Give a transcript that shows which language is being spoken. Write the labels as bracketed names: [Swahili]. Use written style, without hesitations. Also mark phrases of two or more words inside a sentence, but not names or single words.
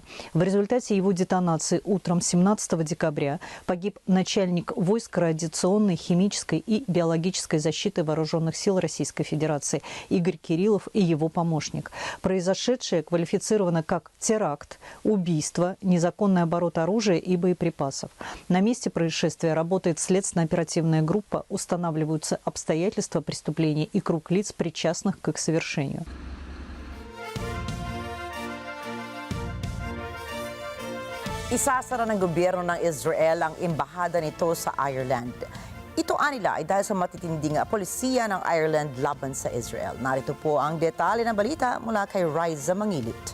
[Russian] В результате его детонации утром 17 декабря погиб начальник войск радиационной, химической и биологической защиты Вооруженных сил Российской Федерации Игорь Кириллов и его помощник. Произошедшее квалифицировано как теракт, убийство, незаконный оборот оружия и боеприпасов. На месте происшествия работает следственно-оперативная группа, устанавливаются обстоятельства преступления и круг лиц, причастных к их совершению. [Filipino] Isasara ng gobyerno ng Israel ang embahada nito sa Ireland. Ito anila ay dahil sa matitinding polisiya ng Ireland laban sa Israel. Narito po ang detalye ng balita mula kay Riza Mangilit.